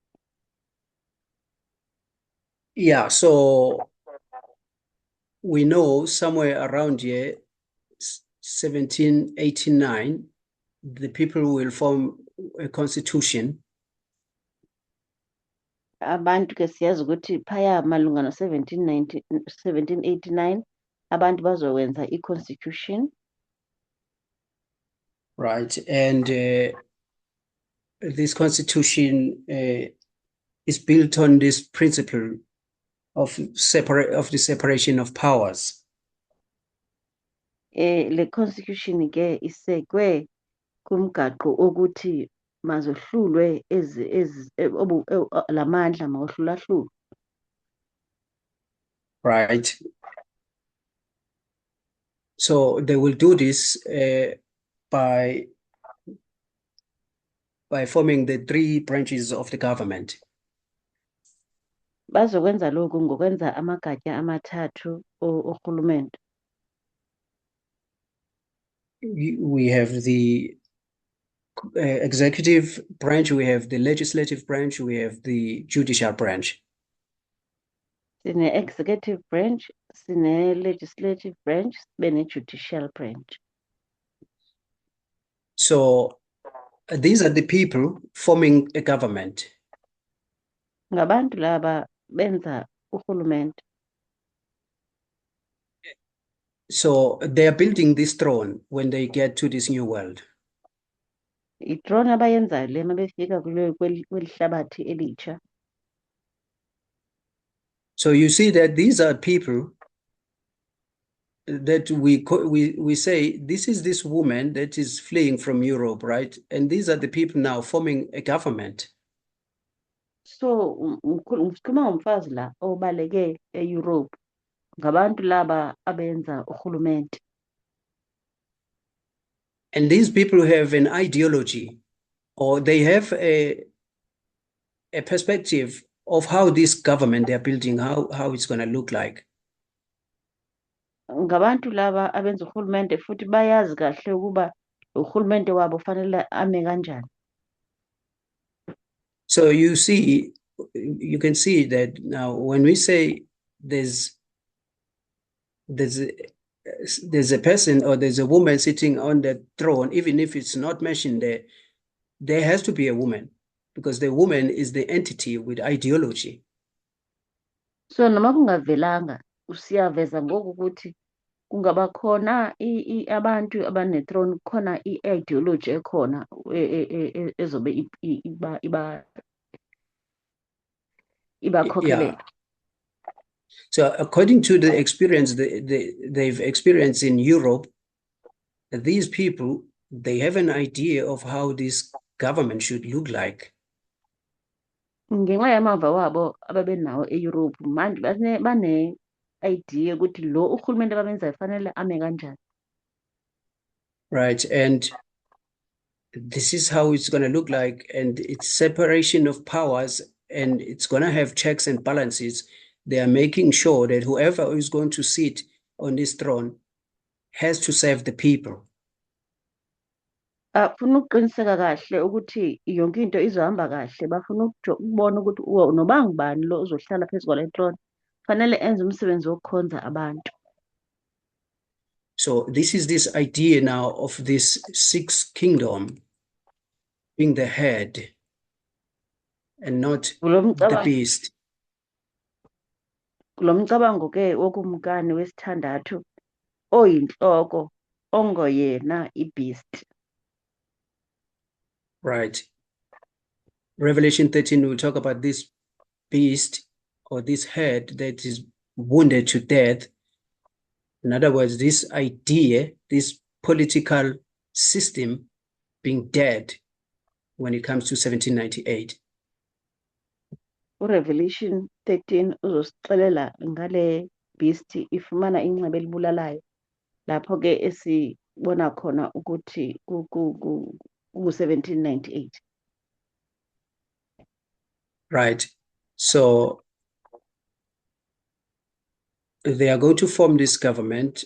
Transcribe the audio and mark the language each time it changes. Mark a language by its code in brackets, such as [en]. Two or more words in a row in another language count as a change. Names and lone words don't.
[en] Yeah, so we know somewhere around here, 1789, the people will form a constitution. [xh] Abantu ke siyazi ukuthi phaya malunga no-1789 abantu bazokwenza i-constitution. [en] Right, and this constitution is built on this principle of the separation of powers. [xh] Le constitution ke isekwe kumgaqo ukuthi mazohlulwe lamandla mawohlulahlulwe. [en] Right. So they will do this by forming the three branches of the government. [xh] Bazokwenza lokhu ngokwenza amagatya amathathu orhulumente. [en] We have the executive branch, we have the legislative branch, we have the judicial branch. Sine executive branch, sine legislative branch, sine judicial branch. So these are the people forming a government. [xh] Ngabantu laba benza urhulumente. [en] So they are building this throne when they get to this new world. [xh] I-throne abayenzayo le mabefika kweli hlabathi elitsha. [en] So you see that these are people that we say, this is this woman that is fleeing from Europe, right? And these are the people now forming a government. [xh] So ngikhuluma ngomfazi la obaleke e-Europe ngabantu laba abenza urhulumente. [en] And these people have an ideology, or they have a perspective of how this government they're building, how it's going to look like. [xh] Ngabantu laba abenza urhulumente futhi bayazi kahle ukuba urhulumente wabo fanele ame kanjani. [en] So you can see that now when we say there's a person or there's a woman sitting on the throne, even if it's not mentioned there has to be a woman, because the woman is the entity with ideology. [xh] So noma kungavelanga usiyaveza ngoku ukuthi kungaba khona abantu abane-throne khona i-ideology ekhona ezobe ibakhokelela. [en] So according to the experience they've experienced in Europe, these people, they have an idea of how this government should look like. [xh] Ngenxa yamava wabo ababenawo e-Europe manje bane-idea ukuthi lo urhulumente ababenzayo fanele ame kanjani. [en] Right, and this is how it's going to look like, and it's separation of powers, and it's going to have checks and balances. They are making sure that whoever is going to sit on this throne has to serve the people. [xh] Bafuna ukuqiniseka kahle ukuthi yonke into izohamba kahle, bafuna ukubona ukuthi noba ngubani lo uzohlala phezu kwale throne fanele enze umsebenzi wokukhonza abantu. [en] So this is this idea now of this sixth kingdom being the head and not the beast. [xh] Kulo mcabango ke wokumkani wesithandathu oyinhloko ongoyena i-beast. [en] Right. Revelation 13 will talk about this beast or this head that is wounded to death. In other words, this idea, this political system being dead when it comes to 1798. [xh] Revelation 13 uzosixelela ngale beast ifumana inxeba elibulalayo lapho ke esibona khona ukuthi ku-1798. [en] Right. So they are going to form this government.